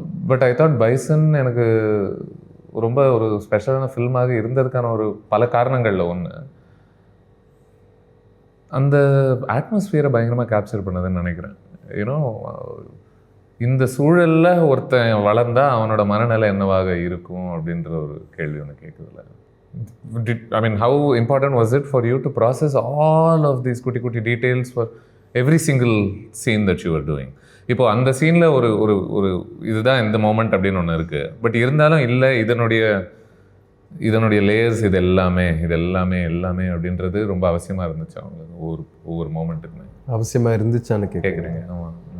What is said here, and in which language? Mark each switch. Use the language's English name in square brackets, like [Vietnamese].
[English] but I thought [Tamil] bison எனக்கு ரொம்ப ஒரு ஸ்பெஷலான ஃபில்மாக இருந்ததுக்கான ஒரு பல காரணங்களில் ஒன்று, அந்த அட்மாஸ்பியரை பயங்கரமாக கேப்சர் பண்ணதுன்னு நினைக்கிறேன். ஏன்னோ இந்த சூழலில் ஒருத்தன் வளர்ந்தா அவனோட மனநிலை என்னவாக இருக்கும் அப்படின்ற ஒரு கேள்வி ஒன்று கேட்குதுல்ல. [English] I mean, how important was it for you to process all of these குட்டி details for every single scene that you were doing? [Tamil] இப்போ அந்த சீனில் ஒரு ஒரு ஒரு இதுதான் இந்த மோமெண்ட் அப்படின்னு ஒன்று இருக்குது. பட் இருந்தாலும் இல்லை, இதனுடைய லேயர்ஸ் இது எல்லாமே அப்படின்றது ரொம்ப அவசியமாக இருந்துச்சு அவங்களுக்கு ஒவ்வொரு மோமெண்ட்டுக்குமே. அவசியமாக இருந்துச்சான்னு கேட்குறீங்க? ஆமாம்,